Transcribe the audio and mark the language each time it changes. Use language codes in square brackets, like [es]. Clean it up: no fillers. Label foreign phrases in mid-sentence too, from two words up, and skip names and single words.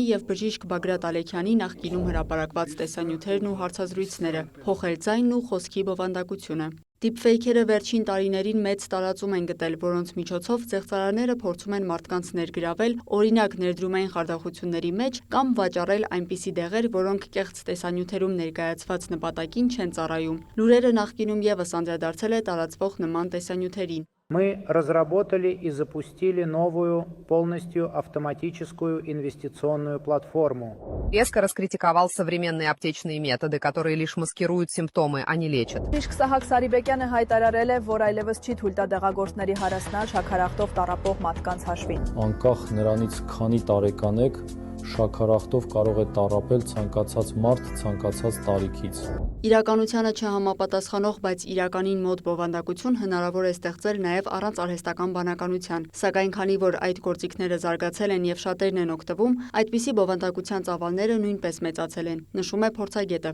[hy] եւ բժիշկ Բագրատ Ալեքյանի նախկինում հրապարակված տեսանյութերն ու հարցազրույցները, փոխել ձայնն ու խոսքի բովանդակությունը։ Դիփֆեյքերը վերջին տարիներին մեծ տարածում են գտել, որոնց միջոցով զեղծարարները փորձում են մարդկանց ներգրավել, օրինակ ներդրումային խարդախությունների մեջ կամ վաճառել այնպիսի դեղեր, որոնք կեղծ տեսանյութերում ներկայացված նպատակին չեն ծառայում։ Լուրերը նախկինում եւս անդրադարձել է տարածվող նման տեսանյութերին։ [ru] Мы разработали и запустили новую полностью автоматическую инвестиционную платформу. Резко раскритиковал современные аптечные методы, которые лишь маскируют симптомы, а не лечат. [hy] Բժիշկ Սահակ Սարիբեկյանը հայտարարել է, որ այլևս չի թույլ տա դեղագործների հարասնալ շաքարախտով տառապող մարդկանց հաշվին։ Անկախ նրանից քանի տարեկան եք, շաքարախտով կարող է տառապել ցանկացած մարդ ցանկացած տարիքից։ Իրականությանը չհամապատասխանող, բայց իրականին մոտ բովանդակություն հնարավոր է ստեղծել նաև առանց արհեստական բանականության, սակայն քանի որ այդ գործիքները զարգացել են եւ շատերն են օգտվում, այդպիսի բովանդակության ծավալները նույնպես մեծացել են, նշում է փորձագետը։